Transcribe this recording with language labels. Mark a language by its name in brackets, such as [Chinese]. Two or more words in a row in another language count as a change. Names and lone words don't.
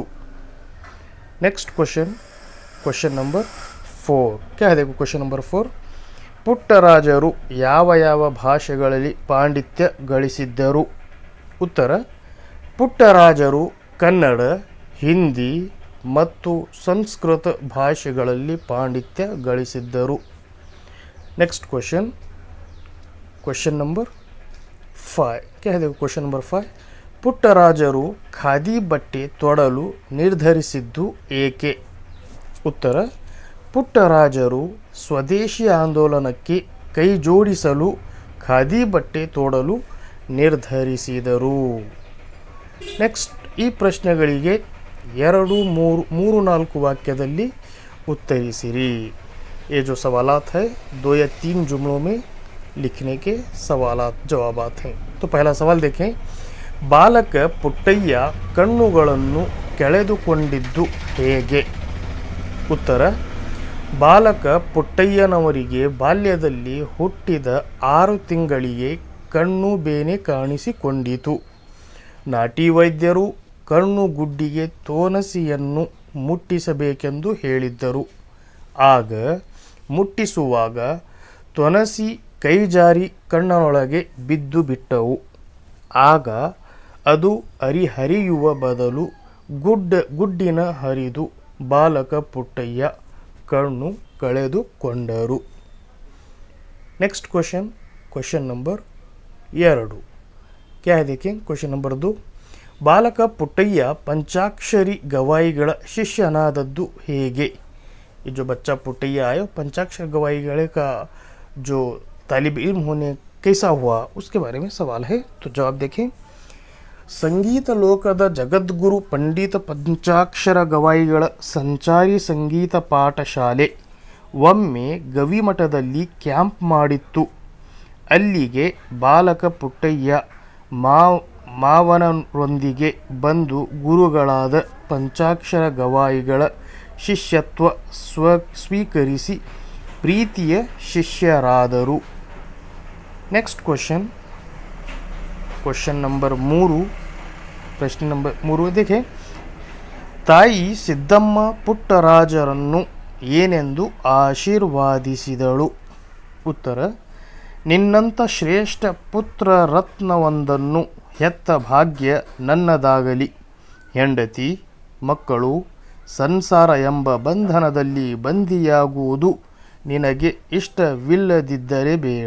[English] next question number [Urdu] 4, کیا ہے دیکھو क्वेश्चन नंबर 4? [Kannada] ಪುಟ್ಟರಾಜರು ಯಾವ ಯಾವ ಭಾಷೆಗಳಲ್ಲಿ ಪಾಂಡಿತ್ಯ ಗಳಿಸಿದ್ದರು? उत्तर, ಪುಟ್ಟರಾಜರು ಕನ್ನಡ, ಹಿಂದಿ ಮತ್ತು ಸಂಸ್ಕೃತ ಭಾಷೆಗಳಲ್ಲಿ ಪಾಂಡಿತ್ಯ ಗಳಿಸಿದ್ದರು। [English] next question number [Urdu] 5, کیا ہے دیکھو क्वेश्चन नंबर 5? [Kannada] ಪುಟ್ಟರಾಜರು ಖಾದಿ ಬಟ್ಟೆ ತೊಡಲು ನಿರ್ಧರಿಸಿದ್ದು ಏಕೆ? उत्तर, ಪುಟ್ಟರಾಜರು ಸ್ವದೇಶಿ ಆಂದೋಲನಕ್ಕೆ ಕೈ ಜೋಡಿಸಲು ಖಾದಿ ಬಟ್ಟೆ ತೊಡಲು ನಿರ್ಧರಿಸಿದರು। नेक्स्ट ಈ ಪ್ರಶ್ನೆಗಳಿಗೆ 2, 3, 4 ವಾಕ್ಯದಲ್ಲಿ उत्तरिसिरी। [Urdu] یہ جو سوالات ہے 2 یا 3 جملوں میں لکھنے کے سوالات جوابات ہیں. تو پہلا سوال دیکھیں, [Kannada] ಬಾಲಕ ಪುಟ್ಟಯ್ಯ ಕಣ್ಣುಗಳನ್ನು ಕೆಳೆದುಕೊಂಡಿದ್ದು ಹೇಗೆ? उत्तर, ಬಾಲಕ ಪುಟ್ಟಯ್ಯನವರಿಗೆ ಬಾಲ್ಯದಲ್ಲಿ ಹುಟ್ಟಿದ 6 ತಿಂಗಳಿಗೆ ಕಣ್ಣು ಬೇನೆ ಕಾಣಿಸಿಕೊಂಡಿತು। ನಾಟಿ ವೈದ್ಯರು ಕಣ್ಣು ಗುಡ್ಡಿಗೆ ತೋನಸಿಯನ್ನು ಮುಟ್ಟಿಸಬೇಕೆಂದು ಹೇಳಿದ್ದರು। ಆಗ ಮುಟ್ಟಿಸುವಾಗ ತೊನಸಿ ಕೈಜಾರಿ ಕಣ್ಣನೊಳಗೆ ಬಿದ್ದು ಬಿಟ್ಟವು। ಆಗ ಅದು ಹರಿಯುವ ಬದಲು ಗುಡ್ಡಿನ ಹರಿದು ಬಾಲಕ ಪುಟ್ಟಯ್ಯ ಕಣ್ಣು ಕಳೆದುಕೊಂಡರು. [English] next question number [Urdu] 2 کیا ہے دیکھیں. [English] question number [Kannada] 2 ಬಾಲಕ ಪುಟ್ಟಯ್ಯ पंचाक्षरी गवाईಗಳ ಶಿಷ್ಯನಾದದ್ದು ಹೇಗೆ. [Urdu] یہ جو بچہ پٹیا ہے پنچاکشر گوائی گڑھ کا جو طالب علم ہونے کیسا ہوا اس کے بارے میں سوال ہے. تو جواب دیکھیں. [Kannada] ಸಂಗೀತ ಲೋಕದ ಜಗದ್ಗುರು ಪಂಡಿತ ಪಂಚಾಕ್ಷರ ಗವಾಯಿಗಳ ಸಂಚಾರಿ ಸಂಗೀತ ಪಾಠಶಾಲೆ ಒಮ್ಮೆ ಗವಿಮಠದಲ್ಲಿ ಕ್ಯಾಂಪ್ ಮಾಡಿತ್ತು. ಅಲ್ಲಿಗೆ ಬಾಲಕ ಪುಟ್ಟಯ್ಯ ಮಾವನರೊಂದಿಗೆ ಬಂದು ಗುರುಗಳಾದ ಪಂಚಾಕ್ಷರ ಗವಾಯಿಗಳ ಶಿಷ್ಯತ್ವ ಸ್ವೀಕರಿಸಿ ಪ್ರೀತಿಯ ಶಿಷ್ಯರಾದರು. [English] next question number [Urdu] 3 پرشن نمبر 3 دیکھیں. [Kannada] ತಾಯಿ ಸಿದ್ದಮ್ಮ ಪುಟ್ಟರಾಜರನ್ನು ಏನೆಂದು ಆಶೀರ್ವಾದಿಸಿದಳು. ಉತ್ತರ. ನಿನ್ನಂಥ ಶ್ರೇಷ್ಠ ಪುತ್ರ ರತ್ನವೊಂದನ್ನು ಹೆತ್ತ ಭಾಗ್ಯ ನನ್ನದಾಗಲಿ. ಹೆಂಡತಿ ಮಕ್ಕಳು ಸಂಸಾರ ಎಂಬ ಬಂಧನದಲ್ಲಿ ಬಂದಿಯಾಗುವುದು ನಿನಗೆ ಇಷ್ಟವಿಲ್ಲದಿದ್ದರೆ ಬೇಡ.